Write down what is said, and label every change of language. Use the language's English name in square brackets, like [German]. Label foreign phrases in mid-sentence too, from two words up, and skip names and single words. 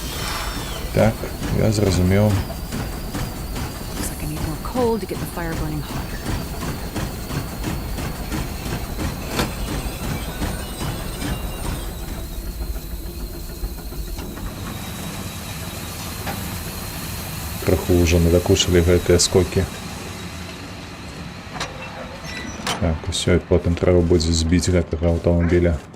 [Belarusian] Так, я зразумеў. [English] Coal to get the fire burning hotter. [Belarusian] Троху ўжо надакучылі гэтыя скокі. Так, усё, і потым трэба будзе збіць гэтага аўтамабіля.